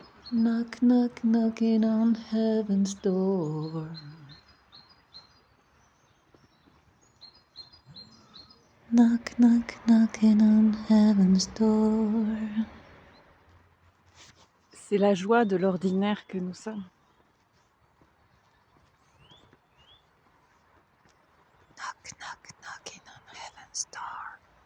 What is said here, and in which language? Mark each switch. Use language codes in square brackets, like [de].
[en] Knock, knock, knocking on heaven's door. Knock, knock, knocking on heaven's door. [fr] C'est la joie de l'ordinaire que nous sommes. [en] Knock, knock, knocking on heaven's door.